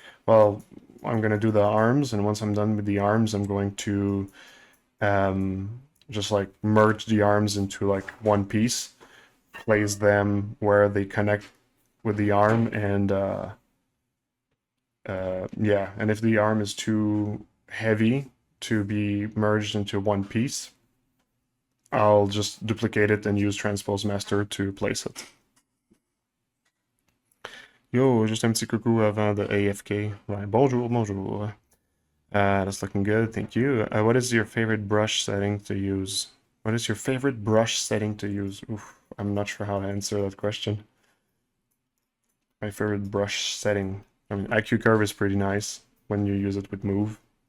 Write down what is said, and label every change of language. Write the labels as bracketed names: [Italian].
[English] Well, I'm going to do the arms, and once I'm done with the arms, I'm going to just like merge the arms into like one piece, place them where they connect with the arm, and yeah, and if the arm is too heavy to be merged into one piece, I'll just duplicate it and use Transpose Master to place it. [French] Yo, juste un petit coucou avant the AFK. Ouais, bonjour, bonjour. [English] That's looking good, thank you. What is your favorite brush setting to use? What is your favorite brush setting to use? Oof, I'm not sure how to answer that question. My favorite brush setting. I mean, IQ Curve is pretty nice when you use it with Move.